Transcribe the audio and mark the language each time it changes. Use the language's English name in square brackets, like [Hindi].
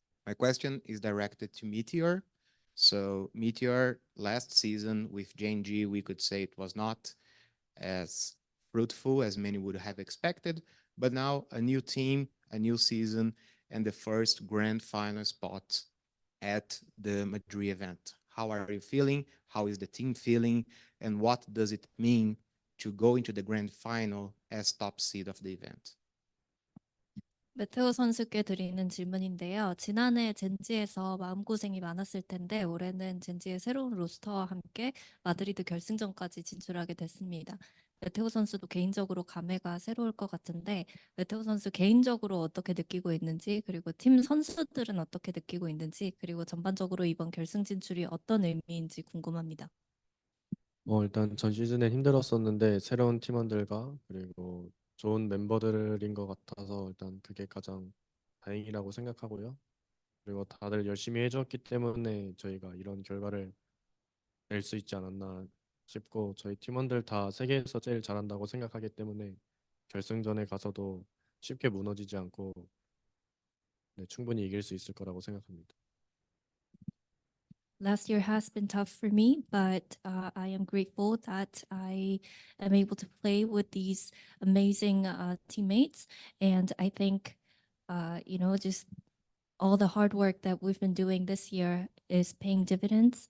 [English] My question is directed to Meteor. So, Meteor, last season with JNG, we could say it was not as fruitful as many would have expected, but now a new team, a new season, and the first grand final spot at the Madrid event. How are you feeling? How is the team feeling? And what does it mean to go into the grand final as top seed of the event? [Korean] 메테오 선수께 드리는 질문인데요. 지난해 젠지에서 마음고생이 많았을 텐데 올해는 젠지의 새로운 로스터와 함께 마드리드 결승전까지 진출하게 됐습니다. 메테오 선수도 개인적으로 감회가 새로울 것 같은데 메테오 선수 개인적으로 어떻게 느끼고 있는지 그리고 팀 선수들은 어떻게 느끼고 있는지 그리고 전반적으로 이번 결승 진출이 어떤 의미인지 궁금합니다. 일단 전 시즌에 힘들었었는데 새로운 팀원들과 그리고 좋은 멤버들인 것 같아서 일단 그게 가장 다행이라고 생각하고요. 그리고 다들 열심히 해줬기 때문에 저희가 이런 결과를 낼 수 있지 않았나 싶고 저희 팀원들 다 세계에서 제일 잘한다고 생각하기 때문에 결승전에 가서도 쉽게 무너지지 않고 네, 충분히 이길 수 있을 거라고 생각합니다. [English] Last year has been tough for me, but I am grateful that I am able to play with these amazing teammates. And I think, just all the hard work that we've been doing this year is paying dividends.